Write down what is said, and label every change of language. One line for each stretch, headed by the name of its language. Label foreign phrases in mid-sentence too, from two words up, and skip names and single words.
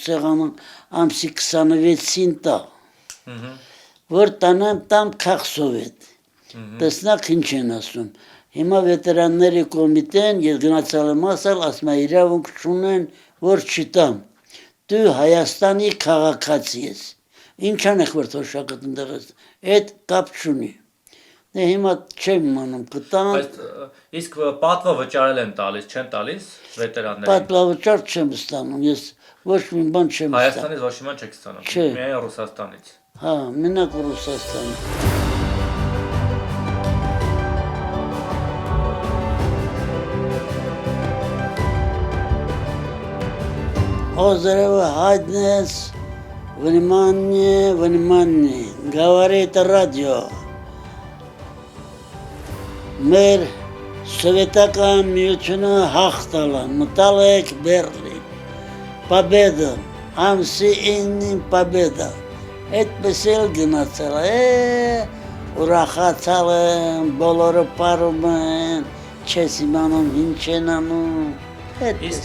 Armenian: սեղանը ամսի 26-ին տա, որ տանեմ տամ քաղսովետ։ Տեսնակ ինչ են ասում, հիմա վետերանների կոմիտեն, ես գնացալ եմ ասալ, ասում է իրավունք չունեն, որ չտամ, դու Հայաստանի քաղաքացի ես, ինչ անեք, որ թոշակդ ընդեղ ես, այդ կապ չունի, հիմա չեմ իմանում, կտամ, իսկ պատվավճարել են տալիս, չեն տալիս վետերաններին։ Պատվավճար չեմ ստանում, ես ոչ մի բան չեմ ստանում։ Հայաստանից ոչ մի բան չեք ստանում, միայն Ռուսաստանից։ Հա, մենակ Ռուսաստանից։
Russian: Озерово Хаднес, внимание, говорит радио.
Armenian: Մեր սովետական միությունը հաղթալ է, մտալ եք Բերլին, Победа, ամսի 9-ին Победа, այդպես էլ գնացել է, ուրախացալ են, բոլորը պարում են, չես իմանում, ինչ են անում, այդպես։